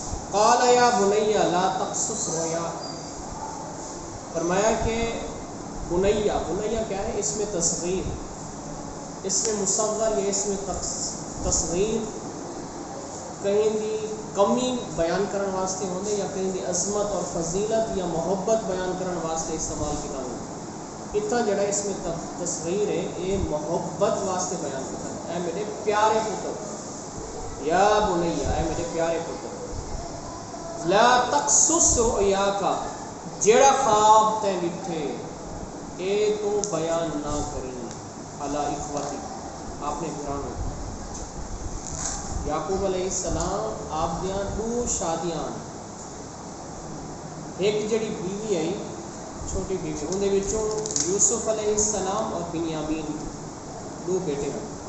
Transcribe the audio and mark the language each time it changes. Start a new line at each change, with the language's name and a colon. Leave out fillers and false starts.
Arabic: قال یا بنیا لا تقصص رؤیا،
Punjabi: فرمایا کہ بنیا، بنیا کیا ہے؟ اس میں تصغیر، اس میں مصغر یا اس میں تصغیر کہیں دی کمی بیان کرنے واسطے ہوندے یا کہیں دی عظمت اور فضیلت یا محبت بیان کرنے واسطے استعمال کیا ہوندے. اتنا جڑا اس میں تصغیر ہے یہ محبت واسطے بیان کرتا ہے. اے میرے پیارے پتر، یا بنیا، اے میرے پیارے پتر،
Arabic: لا تقصص رؤیاک،
Punjabi: جیڑا خواب تے ڈٹھے اے تو بیان نہ کریں علی اخوتی، آپ نے گھرانے. یعقوب علیہ السلام آپ دیاں 2 شادیاں، ایک جڑی بیوی آئی چھوٹی بیوی، اندے وچوں یوسف علیہ السلام اور بنیامین 2 بیٹے ہیں.